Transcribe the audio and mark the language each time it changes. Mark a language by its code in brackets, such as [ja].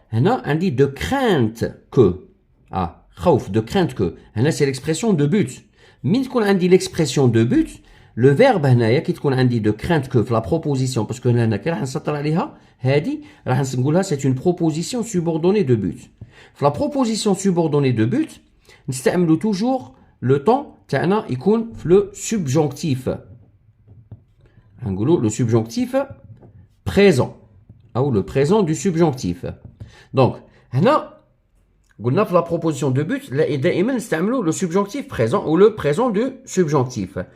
[fr] هنا عندي de crainte que. خوف de crainte que. هنا c'est l'expression de but. [ar] من تكون عندي l'expression de but le verbe هنايا كي تكون عندي de crainte que في la proposition باسكو هنا كي راح نسطر عليها هذه راح نقولها c'est [fr] une proposition subordonnée de but. [ar] في [fr] la proposition subordonnée de but نستعملوا toujours le temps تاعنا يكون في le subjonctif. نقولوا le subjonctif présent ou le présent du subjonctif. Donc [ar] هنا قلنا [fr] في la proposition de but [ar] دائما نستعملوا [fr] le subjonctif présent ou le présent du subjonctif.